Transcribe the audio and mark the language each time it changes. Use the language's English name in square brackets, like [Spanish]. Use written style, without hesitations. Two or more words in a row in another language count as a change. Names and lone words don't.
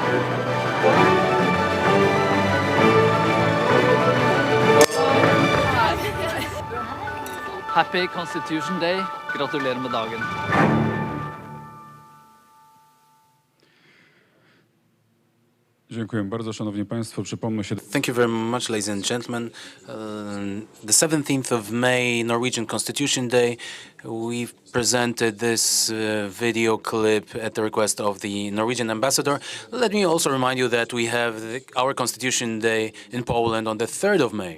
[English] Happy Constitution Day. [Norwegian] Gratulerer med dagen. [Polish] Dziękuję bardzo, szanowni państwo. Przypomnę się. [English] Thank you very much, ladies and gentlemen. The 17th of May, Norwegian Constitution Day, we've presented this video clip at the request of the Norwegian ambassador. Let me also remind you that we have our Constitution Day in Poland on the 3rd of May.